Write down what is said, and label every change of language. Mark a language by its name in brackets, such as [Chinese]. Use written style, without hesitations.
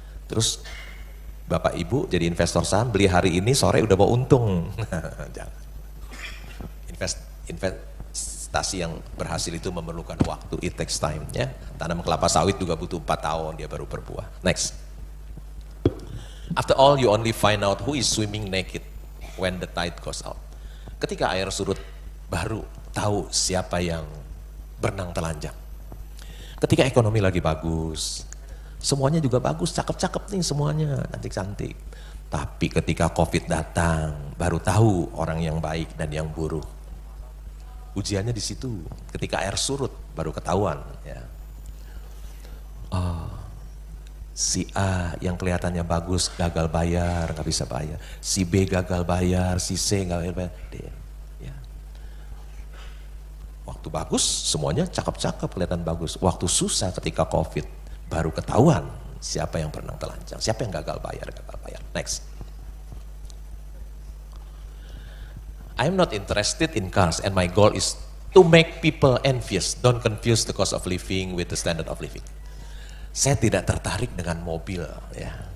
[Indonesian] Terus Bapak Ibu jadi investor saham, beli hari ini sore udah mau untung. Jangan. Investasi yang berhasil itu memerlukan waktu, [English] it takes time [Indonesian] ya. Tanam kelapa sawit juga butuh 4 tahun dia baru berbuah. Next. [English] After all you only find out who is swimming naked when the tide goes out. [Indonesian] Ketika air surut baru tahu siapa yang berenang telanjang. Ketika ekonomi lagi bagus, semuanya juga bagus, cakep-cakep nih semuanya, cantik-cantik. Tapi ketika COVID datang, baru tahu orang yang baik dan yang buruk. Ujiannya di situ, ketika air surut baru ketahuan. Ya. Oh, si A yang kelihatannya bagus gagal bayar, nggak bisa bayar. Si B gagal bayar, si C nggak bayar. D. Ya. Waktu bagus, semuanya cakep-cakep, kelihatan bagus. Waktu susah ketika COVID, baru ketahuan siapa yang berenang telanjang, siapa yang gagal bayar. [English] Next. I'm not interested in cars and my goal is to make people envious. Don't confuse the cost of living with the standard of living. [Indonesian] Saya tidak tertarik dengan mobil, ya.